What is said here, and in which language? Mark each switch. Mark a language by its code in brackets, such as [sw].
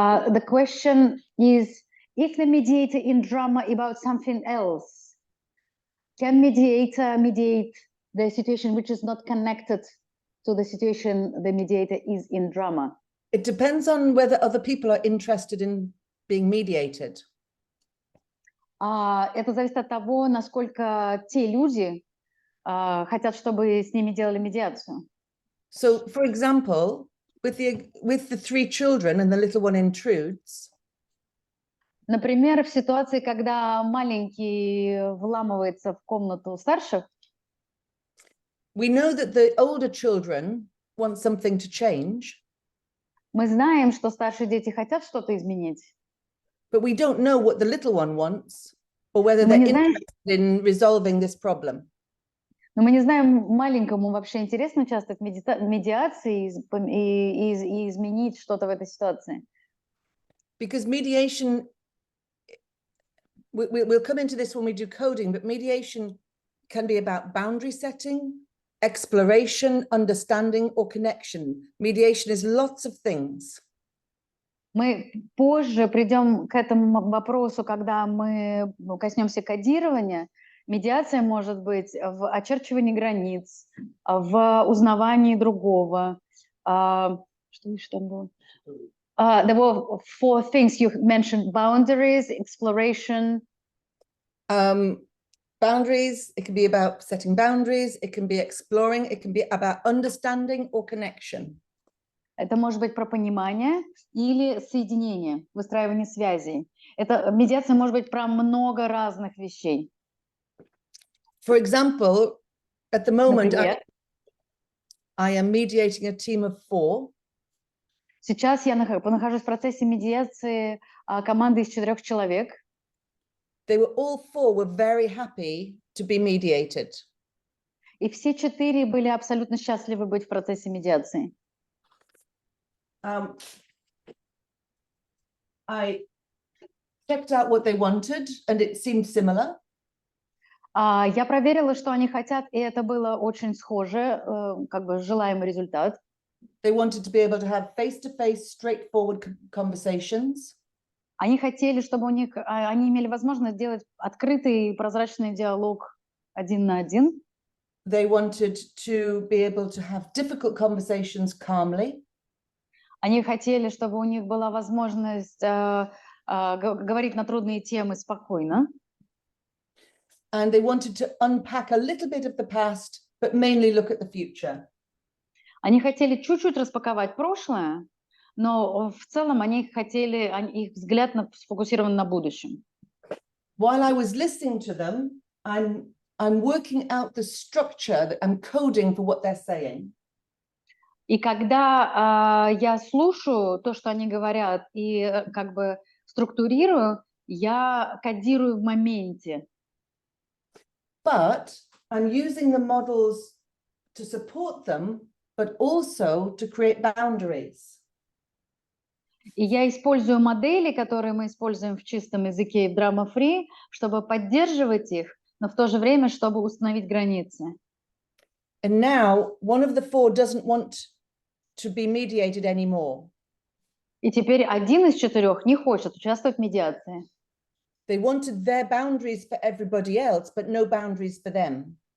[en] The question is, if the mediator in drama about something else, can mediator mediate the situation which is not connected to the situation the mediator is in drama? It depends on whether other people are interested in being mediated. [ru] Это зависит от того, насколько те люди хотят, чтобы с ними делали медиацию. [en] So, for example, with the 3 children and the little one intrudes, [ru] Например, в ситуации, когда маленький вламывается в комнату старших, [en] we know that the older children want something to change, [ru] мы знаем, что старшие дети хотят что-то изменить, [en] but we don't know what the little one wants or whether [ru] Мы [en] they're [ru] не знаем- [en] interested in resolving this problem. [ru] но мы не знаем, маленькому вообще интересно участвовать в медиации и изменить что-то в этой ситуации. [en] Because mediation, we'll come into this when we do coding, but mediation can be about boundary setting, exploration, understanding, or connection. Mediation is lots of things. [ru] Мы позже придем к этому вопросу, когда мы коснемся кодирования. Медиация может быть в очерчивании границ, в узнавании другого. Что еще там было? [en] There were 4 things you mentioned: boundaries, exploration. Boundaries, it can be about setting boundaries, it can be exploring, it can be about understanding or connection. [ru] Это может быть про понимание или соединение, выстраивание связей. Медиация может быть про много разных вещей. [en] For example, at the moment, [ru] Например, [en] I am mediating a team of 4. [ru] сейчас я нахожусь в процессе медиации команды из 4 человек. [en] All 4 were very happy to be mediated. [ru] И все 4 были абсолютно счастливы быть в процессе медиации. [en] I checked out what they wanted, and it seemed similar. [ru] Я проверила, что они хотят, и это было очень схоже, как бы желаемый результат. [en] They wanted to be able to have face-to-face, straightforward conversations. [ru] Они хотели, чтобы они имели возможность делать открытый и прозрачный диалог 1 на 1. [en] They wanted to be able to have difficult conversations calmly. [ru] Они хотели, чтобы у них была возможность говорить на трудные темы спокойно. [en] And they wanted to unpack a little bit of the past, but mainly look at the future. [ru] Они хотели чуть-чуть распаковать прошлое, но в целом их взгляд сфокусирован на будущем. [en] While I was listening to them, I'm working out the structure that I'm coding for what they're saying. [ru] И когда я слушаю то, что они говорят, и как бы структурирую, я кодирую в моменте. [en] But I'm using the models to support them, but also to create boundaries. [ru] И я использую модели, которые мы используем в чистом языке и в Drama Free, чтобы поддерживать их, но в то же время, чтобы установить границы. [en] And now one of the four doesn't want to be mediated anymore. [ru] И теперь один из четырех не хочет участвовать в медиации. [en] They wanted their boundaries for everybody else, but no boundaries for them.